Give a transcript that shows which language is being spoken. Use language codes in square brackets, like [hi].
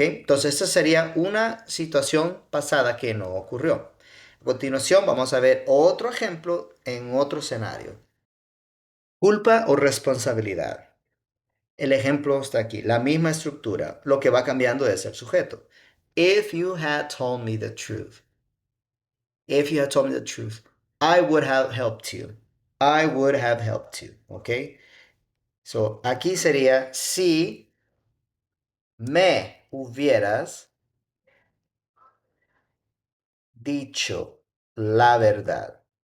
[es] Entonces, esta sería una situación pasada que no ocurrió. A continuación, vamos a ver otro ejemplo en otro escenario. Culpa o responsabilidad. El ejemplo está aquí, la misma estructura. Lo que va cambiando es el sujeto. [en] If you had told me the truth. If you had told me the truth, I would have helped you. I would have helped you. ¿Ok? [es] So, aquí sería si me hubieras dicho la verdad.